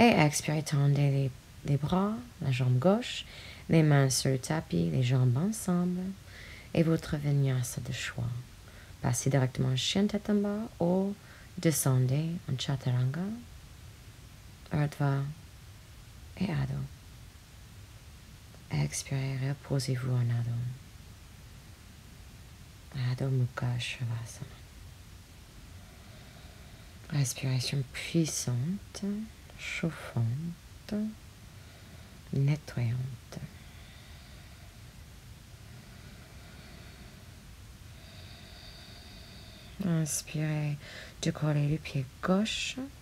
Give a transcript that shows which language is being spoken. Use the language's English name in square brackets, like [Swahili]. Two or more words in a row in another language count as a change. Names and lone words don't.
[French] Et expirez, tendez les bras, la jambe gauche, les mains sur le tapis, les jambes ensemble, et votre vinyasa de choix. Passez directement en chien tête en bas ou descendez en chaturanga, urdhva et adho. Expirez, reposez-vous en adho. [Sanskrit] Adho Mukha Shavasana. [French] Respiration puissante, chauffante, nettoyante. Inspirez, décollez le pied gauche.